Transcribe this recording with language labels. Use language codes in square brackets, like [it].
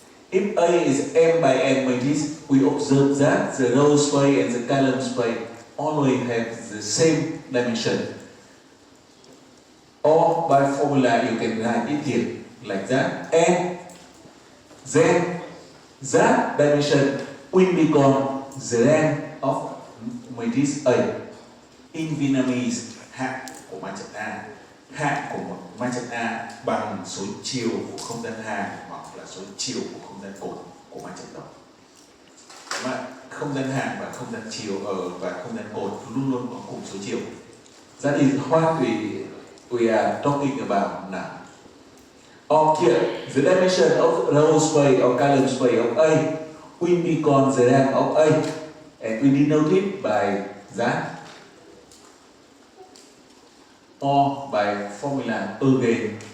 [en] If A is m by n matrix, we observe that the row space and the column space always have the same dimension. Or by formula you can write it here like that, and then that dimension will become the rank of matrix A. In Vietnamese, [vi] hạng của matrix A, hạng của một matrix A bằng số chiều của không gian hàng hoặc là số chiều của không gian cột của matrix đó. Mà không gian hàng và không gian chiều và không gian cột luôn luôn có cùng số chiều. [en] That is what we are talking about now. Or here, the dimension of row space or column space of A will become the rank of A, and we denote it by that, or by formula again.